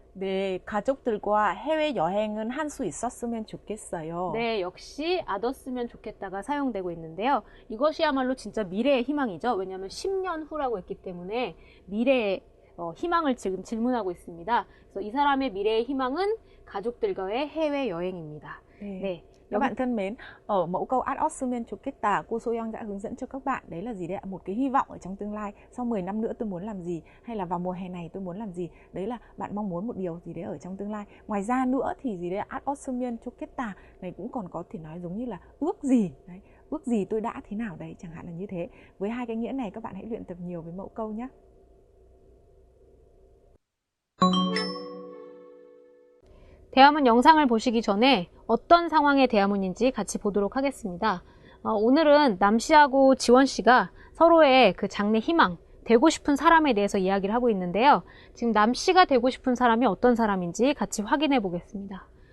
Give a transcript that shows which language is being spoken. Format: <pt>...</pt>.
<ko>네, 가족들과 해외여행은 한 수 있었으면 좋겠어요. 네, 역시 아뒀으면 좋겠다가 사용되고 있는데요. 이것이야말로 진짜 미래의 희망이죠. 왜냐하면 10년 후라고 했기 때문에 미래의 희망을 지금 질문하고 있습니다. 그래서 이 사람의 미래의 희망은 가족들과의 해외여행입니다. 네.</ko> <vi>Các bạn thân mến, ở mẫu câu ad ossumen choketa, cô Soyoung đã hướng dẫn cho các bạn đấy là gì đấy ạ? Một cái hy vọng ở trong tương lai, sau 10 năm nữa tôi muốn làm gì, hay là vào mùa hè này tôi muốn làm gì. Đấy là bạn mong muốn một điều gì đấy ở trong tương lai. Ngoài ra nữa thì gì đấy ad ossumen choketa này cũng còn có thể nói giống như là ước gì đấy, ước gì tôi đã thế nào đấy, chẳng hạn là như thế. Với hai cái nghĩa này các bạn hãy luyện tập nhiều với mẫu câu nhé.</vi> <ko>대화문 영상을 보시기 전에 어떤 상황의 대화문인지 같이 보도록 하겠습니다. 오늘은 남씨하고 지원씨가 서로의 그 장래 희망, 되고 싶은 사람에 대해서 이야기를 하고 있는데요. 지금 남씨가 되고 싶은 사람이 어떤 사람인지 같이 확인해 보겠습니다.</ko>